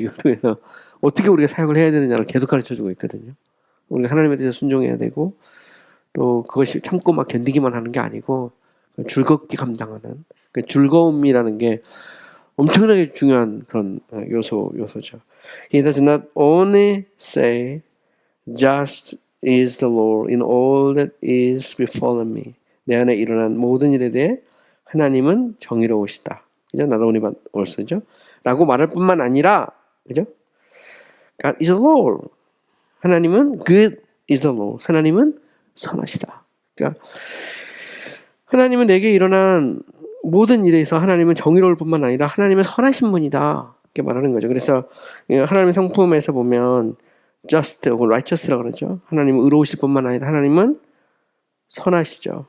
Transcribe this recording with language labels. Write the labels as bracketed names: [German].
[Korean] 이걸 통해서 어떻게 우리가 사역을 해야 되느냐를 계속 가르쳐주고 있거든요. 우리가 하나님에 대해서 순종해야 되고 또 그것이 참고 막 견디기만 하는 게 아니고 즐겁게 감당하는 즐거움이라는 게 엄청나게 중요한 그런 요소죠. [English] He does not only say, just is the Lord in all that is befallen me. [Korean] 내 안에 일어난 모든 일에 대해 하나님은 정의로우시다. 그죠? 나로우니 올소죠. 라고 말할 뿐만 아니라, 그죠? [English] God is the Lord. [Korean] 하나님은 [English] good is the Lord. [Korean] 하나님은 선하시다. 그러니까 하나님은 내게 일어난 모든 일에서 하나님은 정의로울 뿐만 아니라 하나님은 선하신 분이다. 이렇게 말하는 거죠. 그래서 하나님의 성품에서 보면 just 혹은 righteous라고 그러죠. 하나님은 의로우실 뿐만 아니라 하나님은 선하시죠.